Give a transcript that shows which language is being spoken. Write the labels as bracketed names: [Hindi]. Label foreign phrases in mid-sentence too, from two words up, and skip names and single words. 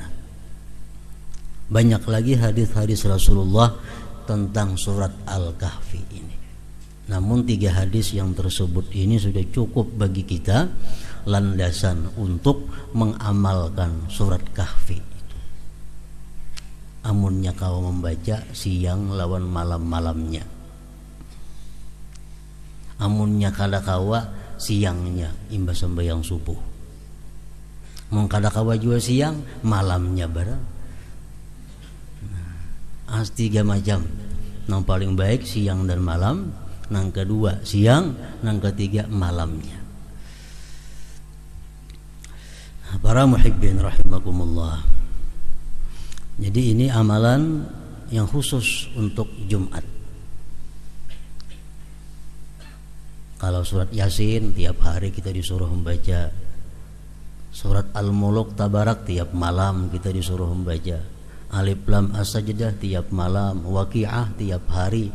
[Indonesian] Banyak lagi hadis-hadis Rasulullah tentang surat Al-Kahfi ini. Namun 3 hadis yang tersebut ini sudah cukup bagi kita landasan untuk mengamalkan surat Kahfi. [Banjar] Amunnya kau membaca siang lawan malam-malamnya, amunnya kada kawa siangnya imbas sembahyang subuh, mun kada kawa juga siang malamnya barang. As 3 macam, nang paling baik siang dan malam, nang kedua siang, nang ketiga malamnya. [Indonesian] Para [Arabic] المحبين رحمكم الله, [Indonesian] jadi ini amalan yang khusus untuk Jumat. Kalau surat Yasin tiap hari kita disuruh membaca, surat Al-Mulk Tabarak tiap malam kita disuruh membaca, Alif Lam As-Sajdah tiap malam, Waqi'ah tiap hari.